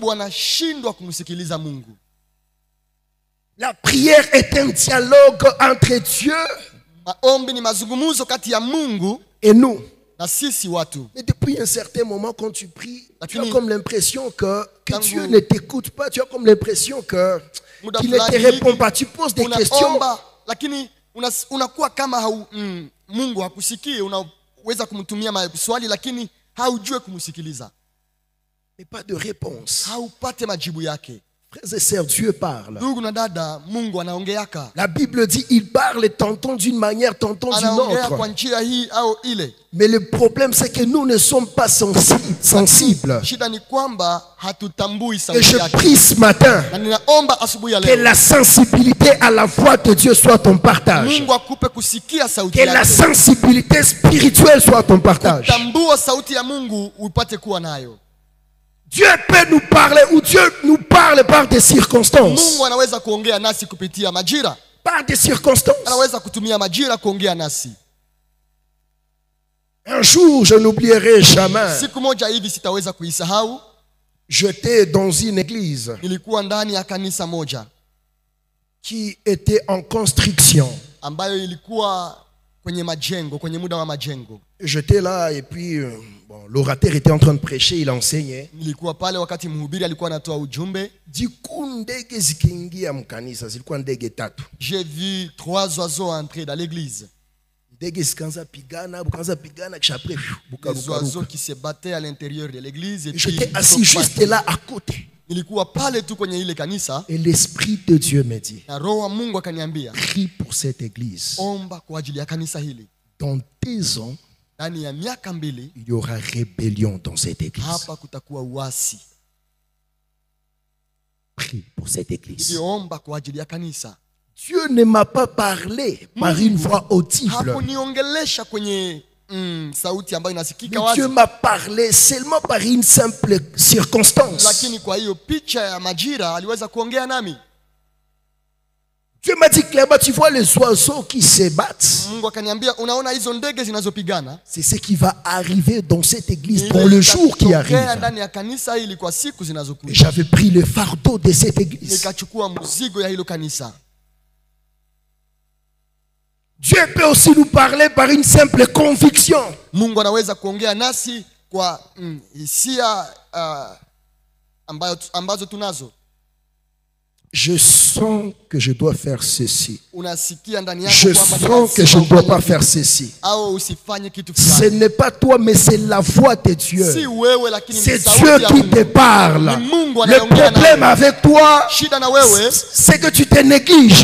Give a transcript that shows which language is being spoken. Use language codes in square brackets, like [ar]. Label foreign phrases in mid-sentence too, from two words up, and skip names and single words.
[fr] La prière est un dialogue entre Dieu et nous. Mais depuis un certain moment, quand tu pries, tu as comme l'impression que Dieu ne t'écoute pas. Tu as comme l'impression qu'il ne te répond pas. Tu poses des questions. [sw] Unakuwa kama Mungu hakusikii, unaweza kumtumia maswali lakini haujui kumsikiliza. [fr] Mais pas de réponse. [sw] Haupate majibu yake. [fr] Frères et sœurs, Dieu parle. [sw] Ndugu na dada, Mungu anaongeaka. [fr] La Bible dit il parle tantôt d'une manière, tantôt d'une autre. [sw] Kwa njia hii au ile. [fr] Mais le problème c'est que nous ne sommes pas sensibles. [sw] Shida ni kwamba hatutambui [fr] Et [sw] sauti yake. [fr] je prie ce matin [sw] Na ninaomba asubuhi ya [fr] que [sw] leo. [fr] la sensibilité à la voix de Dieu soit ton partage. [sw] Mungu akupe kusikia sauti [fr] Que la [sw] yake. [fr] sensibilité spirituelle soit ton partage. [sw] Tambua sauti ya Mungu upate kuwa nayo. [fr] Dieu peut nous parler ou Dieu nous parle par des circonstances. [sw] Mungu anaweza kuongea nasi kupitia majira. [fr] Par des circonstances. [sw] Anaweza kutumia majira kuongea nasi. [fr] Un jour, je n'oublierai jamais. [sw] Siku moja hivi sitaweza kuisahau. [fr] J'étais dans une église. [sw] Nilikuwa ndani ya kanisa moja [fr] qui était en construction. [sw] Ambayo ilikuwa kwenye majengo, kwenye muda wa majengo. [fr] J'étais là et puis l'orateur était en train de prêcher, il enseignait. [sw] Nilikuwa pale wakati mhubiri alikuwa anatoa ujumbe. Ndege zikiingia mkanisa zilikuwa ndege tatu. [fr] J'ai vu 3 oiseaux entrer dans l'église. [sw] Ndege zikaanza pigana kisha après [fr] les oiseaux qui se battaient à l'intérieur de l'église. J'étais assis juste là à côté. [sw] Nilikuwa pale tu kwenye ile kanisa. [fr] Et l'esprit de Dieu me dit, [sw] na roho wa Mungu akaniambia, [fr] prie pour cette église. [sw] Omba kwa ajili ya kanisa hili. [fr] Dans 2 ans, [sw] ndani ya miaka 2, [fr] il y aura rébellion dans cette église. [sw] Hapa kutakuwa uasi. [fr] Prie pour cette église. [sw] Omba kwa ajili ya kanisa. [fr] Dieu ne m'a pas parlé par une voix audible. [sw] Hakuniongelesha kwenye sauti ambayo inasikika wazi. [fr] Dieu m'a parlé seulement par une simple circonstance. [sw] Lakini kwa hiyo picha ya majira aliweza kuongea nami. [fr] Dieu m'a dit clairement, tu vois les oiseaux qui se battent. [sw] Mungu akaniambia, unaona hizo ndege zinazopigana? [fr] C'est ce qui va arriver dans cette église dans le jour qui arrive. [sw] Ndani ya kanisa hili kwa siku zinazokuja. [fr] J'avais pris le fardeau de cette église. [sw] Nikachukua mzigo ya hilo kanisa. [fr] Dieu peut aussi nous parler par une simple conviction. [sw] Mungu anaweza kuongea nasi kwa hisia ambazo tunazo. [fr] Je sens que je dois faire ceci. Je sens que je ne dois pas faire ceci. Ce n'est pas toi, mais c'est la voix de Dieu. C'est Dieu qui te parle. Le problème avec toi, c'est que tu te négliges.